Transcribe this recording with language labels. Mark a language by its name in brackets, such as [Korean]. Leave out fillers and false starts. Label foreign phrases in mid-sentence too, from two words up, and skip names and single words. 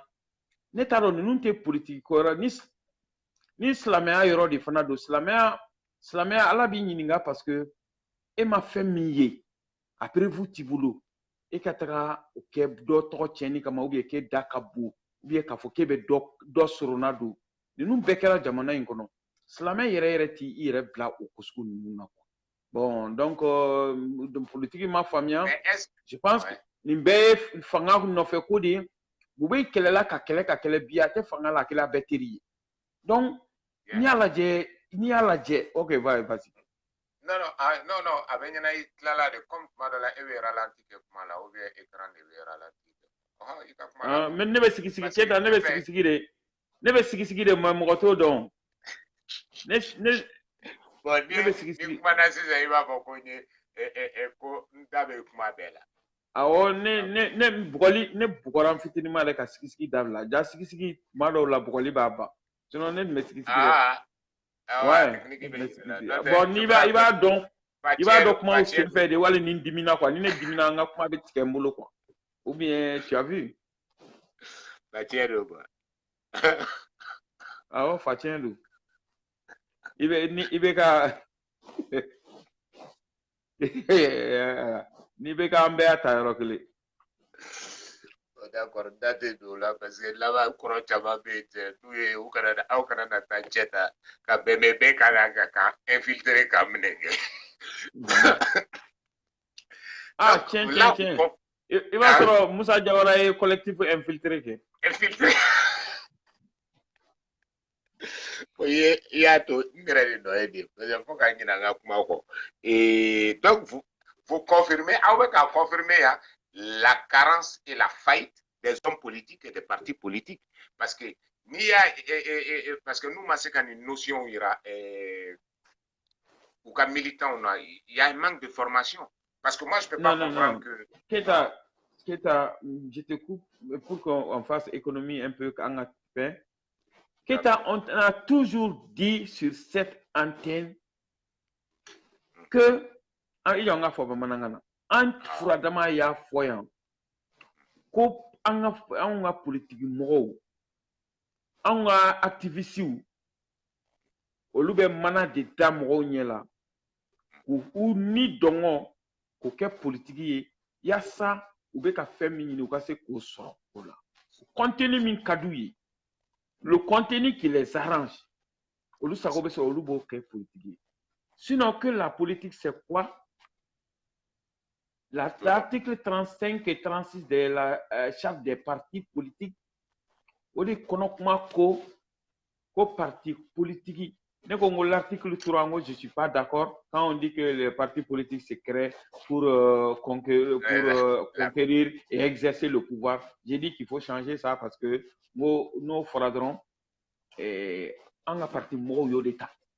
[Bambara] Ne t'a dɔn ninnu tɛ politique ko yɔrɔ ni silamɛya yɔrɔ de fana don silamɛya Ala b'i ɲininka [French] parce que [Bambara] e ma fɛn min ye a prévu t'i bolo. E ka taga o kɛ dɔ tɔgɔ tiɲɛni kama [French] ou bien [Bambara] k'e da ka bon [French] ou bien [Bambara] k'a fɔ k'e bɛ dɔ sorona don ninnu bɛɛ kɛra jamana in kɔnɔ silamɛ yɛrɛ t'i yɛrɛ bila o ko sugu ninnu na quoi. [French] Bon donc [Bambara] politique ma faamuya [French] je pense que [Bambara] nin bɛɛ ye fanga nɔfɛ ko de ye u bɛ kɛlɛla ka kɛlɛ bi a tɛ fanga la a kɛla bɛɛ teri ye donc n'i y'a lajɛ [French] ok vas-y. [Bambara] Non, a bɛ ɲɛna i tilala de comme tuma dɔ la e bɛ ralenti kɛ kuma la [French] ou bien écran [Bambara] de bɛ ralenti kɛ. I ka kuma la. Mais ne bɛ sigi Keyita ne bɛ sigi de mais mɔgɔ t'o dɔn. Bon ni kumana sisan i b'a fɔ ko ko n da bɛ kuma bɛɛ la. Awɔ ne bugɔra n fitinin ma yɛrɛ ka sigi dabila ja sigi tuma dɔw la bugɔli b'a ban sinon ne tun bɛ sigi dɛ. Ouais. Bon i b'a dɔn kuma sen fɛ de wali ni dimina quoi ni ne dimina an ka kuma bɛ tigɛ n bolo quoi [French] ou bien tu as vu. [Bambara] Fa tiɲɛ don quoi. Awɔ fa tiɲɛ don i bɛ ka n'i bɛ k'an bɛɛ y'a ta yɔrɔ kelen. D'accord n da tɛ don o la [French] parce que [Bambara] laban kɔrɔ caman bɛ yen cɛ n'u ye aw kana na taa cɛ ta ka bɛn k'a la ka infiltrer k'a minɛ kɛ. Tiɲɛ i b'a sɔrɔ Musa Jawara ye [French] collectif infiltré [Bambara] kɛ. Infiltré. O ye i y'a to n yɛrɛ de nɔ ye de [French] parce que [Bambara] fo ka ɲinɛ an ka kuma kɔ. [French] Donc vous confirmez [Bambara] aw bɛ k'a confirmer yan [French] la carence et la faillite des hommes politiques et des partis politiques parce que parce que nous [Bambara] ma se ka nin notion yira ou ka militants na [French] il y a un manque de formation parce que moi je peux pas comprendre que Keyita je te coupe pour qu'on fasse économie un peu en paix. Keyita on a toujours dit sur cette antenne que il y a un [Bambara] fɔ bamanankan na an furadama y'a fɔ yan ko anw ka politiki mɔgɔw anw ka activistes olu bɛ mana de da mɔgɔw ɲɛ la k'u ni dɔngɔ k'o kɛ politiki ye yaasa u bɛ ka fɛn min ɲini u ka se k'o sɔrɔ o la contenu min ka d'u ye [French] le contenu qui les arrange [Bambara] olu sago bɛ sɔrɔ olu b'o kɛ politiki ye [French] sinon que la politique c'est quoi? L'article 35 et 36 de la charte des partis politiques, on dit qu'on parti politique. L'article 3, je ne suis pas d'accord. Quand on dit que les partis politiques se créent pour conquérir et exercer le pouvoir, j'ai dit qu'il faut changer ça parce que nous faudrons un parti mort d'État.